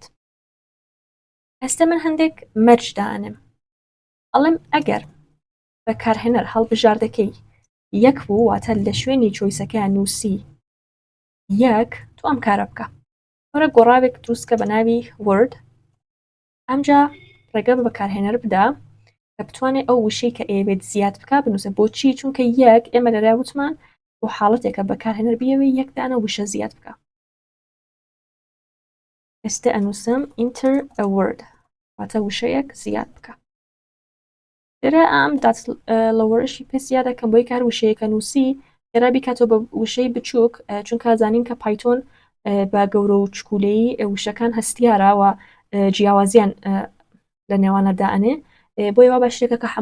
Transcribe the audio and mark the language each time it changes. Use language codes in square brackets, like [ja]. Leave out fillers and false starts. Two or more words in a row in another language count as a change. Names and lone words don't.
[ckb] ئەستە من هەندێک مەرج دانم ئەڵێم ئەگەر بەکارهێنەر هەڵبژاردەکەی یەک بوو واتە لە شوێنی چۆیسەکە نووسی یەک تو ئەم کارە بکە وەرە گۆڕاوێک دروستکە بە ناوی وورد ئەمجا ڕێگە بە بەکارهێنەر بدا کە بتوانێت ئەو وشەی کە ئەوێت زیاد بکە بنووسە بۆچی چونکە یەک ئێمە لەرا وتمان بۆ حاڵەتێکە بەکارهێنەر بیەوەی یەکدانە وشە زیاد بکە ئێستا ئەنووسم [en] enter a word [ckb] واتە وشەیەک زیاد بکە لێرە ئەم دات لەوەرشی پێ زیادەکەم بۆی کار وشەیەکە نووسی لێرا بیکاتەوە بە وشەی بچووک چونکە زانین کە پایتۆن بە گەورە و چکولەی وشەکان هەستیارەوە جیاوازیان لە نێوانەدا ئەنێ بۆیەوە بە شتێکە کە